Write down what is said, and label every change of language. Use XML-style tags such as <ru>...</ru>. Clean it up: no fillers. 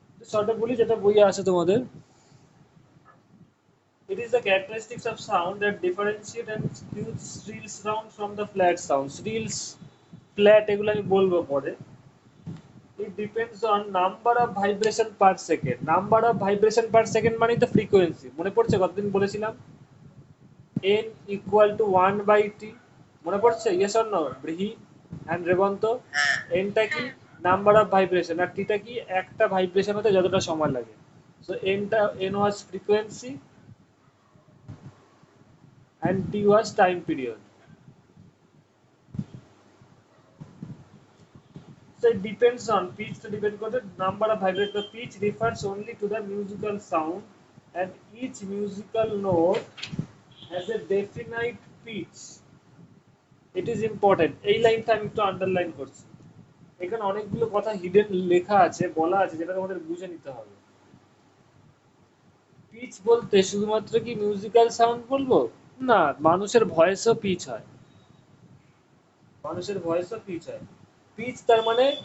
<bn>শর্টে বলি যেটা বইয়ে আছে তোমাদের,</bn> <en>it is the characteristics of sound that differentiate and distinguish shrill sound from the flat sound.</en> <bn>Shrill, flat এগুলো আমি বলবো পরে।</bn> <en>It depends on number of vibration per second. Number of vibration per second</en> <bn>মানে তো</bn> <en>frequency।</en> <bn>মনে পড়ছে কতদিন বলেছিলাম? n equal to 1 by t। মনে পড়ছে?</bn> <en>Yes or no?</en> <bn>ব্রিহি and Revanth. হ্যাঁ n টা কি? Number of vibration, আর t টা কি? একটা ভাইব্রেশন হতে যতটা সময় লাগে।</bn> <en>So n was frequency and t was time period. So it depends on pitch to depend on the number of vibrations. The pitch refers only to the musical sound, and each musical note has a definite pitch. It is important.</en> <bn>এই লাইনটা আমি একটু underline করছি, এখানে অনেকগুলো কথা hidden লেখা আছে, বলা আছে, যেটা তোমাদের বুঝে নিতে হবে। পিচ বলতে শুধুমাত্র কি মিউজিক্যাল সাউন্ড বলবো? না, মানুষের ভয়েসও পিচ হয়, মানুষের ভয়েসও পিচ হয়। পিচ তার মানে</bn>